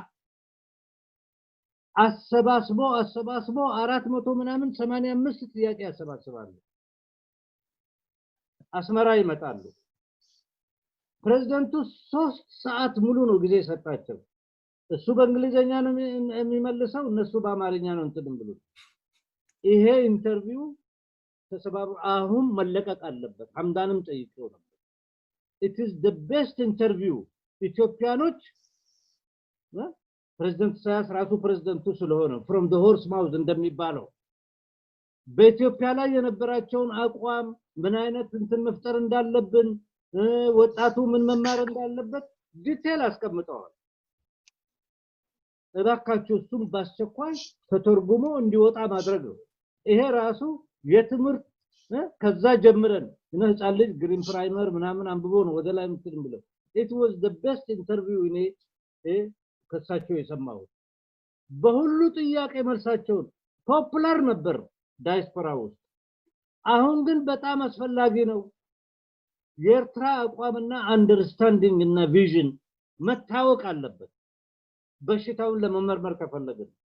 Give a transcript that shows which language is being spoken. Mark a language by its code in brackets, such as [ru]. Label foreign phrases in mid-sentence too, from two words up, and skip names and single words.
[am] አሰባስቦ 400 ምናምን 85 ጥያቄ ያሰባስባሉ አስመራ ይመጣሉ ፕሬዝዳንቱ 3 ሰዓት ሙሉ ነው ጊዜ ሰጣቸው እሱ በእንግሊዘኛ ነው የሚመልሰው እነሱ በአማርኛ ነው እንትን ብሎ ይሄ ኢንተርቪው ተሰባብ አሁን መለቀቅ አለበት ሐምዳንም ጠይቀው ነበር [en] it is the best interview [am] ኢትዮጵያኖች ፕሬዝዳንት ኢሳያስ ራሱ ፕሬዝዳንቱ ስለሆነ [en] from the horse mouth [am] እንደሚባለው በኢትዮጵያ ላይ የነበራቸውን አቋም ምን አይነት እንትን መፍጠር እንዳለብን ወጣቱ ምን መማር እንዳለበት ዲቴል አስቀምጠዋል እባካችሁ እሱም ባስቸኳይ ተተርጉሞ እንዲወጣ ማድረግ ነው ይሄ ራሱ የትምርት ከዛ ጀምረን እና ህፃን ልጅ [en] green primer [am] ምናምን አንብቦ ነው ወደ ላይ ምትል ብለው [en] it was the best interview [am] እኔ ከሳቸው የሰማው በሁሉ ጥያቄ መልሳቸው ፖፑላር ነበር ዳያስፖራ ውስጥ አሁን ግን በጣም አስፈላጊ ነው የኤርትራ አቋምና አንደርስታንዲንግ እና ቪዥን መታወቅ አለበት በሽታውን ለመመርመር ከፈለግን